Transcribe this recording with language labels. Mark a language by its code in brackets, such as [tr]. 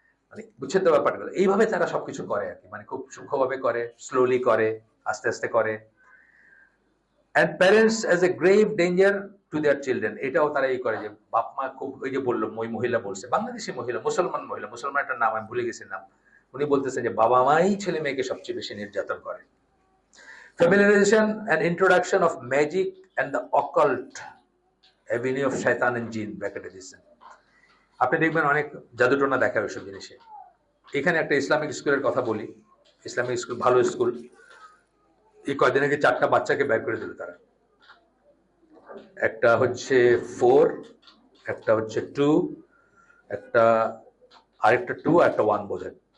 [bn] মানে বুঝছেন তো ব্যাপারগুলো? এইভাবে তারা সবকিছু করে আর কি, মানে খুব সূক্ষ্মভাবে করে, স্লোলি করে, আস্তে আস্তে করে। [en] and parents as a grave danger to their children, [bn] এটাও তারা এই করে যে বাপ মা খুব, ওই যে বললো ওই মহিলা বলছে, বাংলাদেশি মহিলা, মুসলমান মহিলা, মুসলমান একটা নাম আমি ভুলে গেছি নাম, উনি বলতেছেন যে বাবা মাই ছেলে মেয়েকে সবচেয়ে বেশি নির্যাতন করে। [en] Familiarization and introduction of magic and the occult avenue of shaitan and jinn [bn] ব্র্যাকেটে দিচ্ছেন। আপনি দেখবেন অনেক জাদুটোনা দেখা ওইসব জিনিসে। এখানে একটা ইসলামিক স্কুলের কথা বলি, ইসলামিক স্কুল, ভালো স্কুল। এই কয়দিন আগে 4টা বাচ্চাকে বের করে দিল তারা। একটা হচ্ছে 4, একটা হচ্ছে 2, একটা আরেকটা 2, একটা 1 বোধহয়।